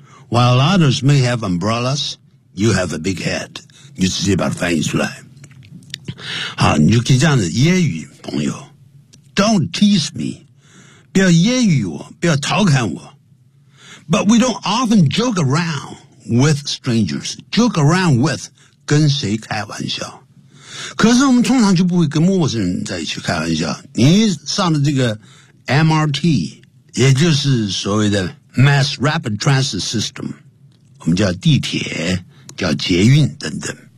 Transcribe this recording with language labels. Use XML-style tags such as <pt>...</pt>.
<en>While others may have umbrellas, you have a big head.</en> <zh>你直接把它翻译出来。好，你就可以这样子揶揄朋友。</zh> <en>Don't tease me.</en> <zh>不要揶揄我，不要调侃我。</zh> <en>But we don't often joke around with strangers. Joke around with</en> <zh>跟谁开玩笑。可是我们通常就不会跟陌生人在一起开玩笑。你上的这个 MRT, 也就是所谓的 Mass Rapid Transit System, 我们叫地铁、叫捷运等等。</zh>